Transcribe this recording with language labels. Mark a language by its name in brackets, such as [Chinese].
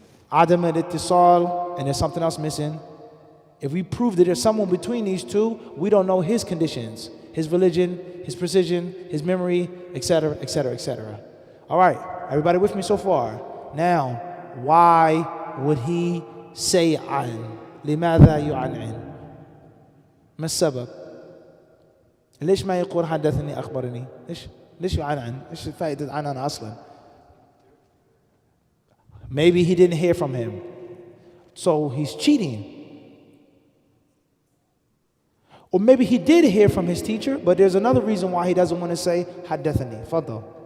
[English] Adam al-ittisal, and there's something else missing. If we prove that there's someone between these two, we don't know his conditions, his religion, his precision, his memory, etc., etc., etc. All right, everybody with me so far? Now, why would he say an? [Arabic] لماذا يعنعن؟ ما السبب؟ ليش ما يقول حدثني أخبرني؟ ليش يعنعن؟ إيش فائدة عنعن أصلا؟ [English] Maybe he didn't hear from him, so he's cheating. Or maybe he did hear from his teacher, but there's another reason why he doesn't want to say حدثني. [Arabic] فضل.